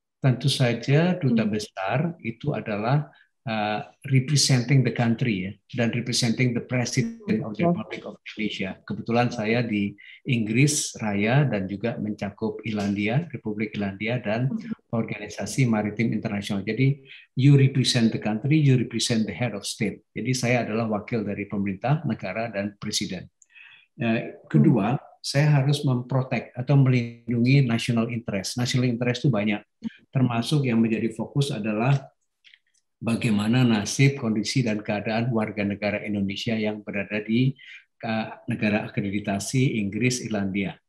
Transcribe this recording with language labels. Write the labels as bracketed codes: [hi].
[id] Tentu saja duta besar itu adalah [en] representing the country ya, dan representing the President of the Republic of Indonesia. [id] Kebetulan saya di Inggris Raya dan juga mencakup Irlandia, Republik Irlandia dan Organisasi Maritim Internasional. [en] Jadi you represent the country, you represent the head of state. [id] Jadi saya adalah wakil dari pemerintah, negara dan presiden. Kedua, saya harus memprotek atau melindungi national interest. National interest itu banyak, termasuk yang menjadi fokus adalah bagaimana nasib, kondisi, dan keadaan warga negara Indonesia yang berada di negara akreditasi Inggris, Irlandia.